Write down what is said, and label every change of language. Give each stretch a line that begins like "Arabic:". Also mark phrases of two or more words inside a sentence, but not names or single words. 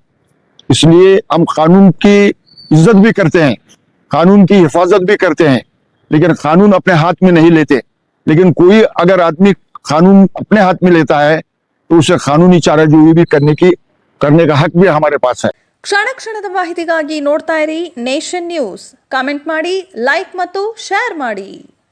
Hindi: इसलिए हम कानून की इज्जत भी करते हैं, कानून की हिफाजत भी करते हैं, लेकिन कानून अपने हाथ में नहीं लेते। लेकिन कोई अगर आदमी कानून अपने हाथ में लेता है तो उसे कानूनी चाराजोई भी करने का हक भी हमारे पास है।
Kannada: ಕ್ಷಣ ಕ್ಷಣದ ಮಾಹಿತಿಗಾಗಿ ನೋಡ್ತಾ ಇರಿ ನೇಷನ್ ನ್ಯೂಸ್. ಕಾಮೆಂಟ್ ಮಾಡಿ, ಲೈಕ್ ಮತ್ತು ಶೇರ್ ಮಾಡಿ.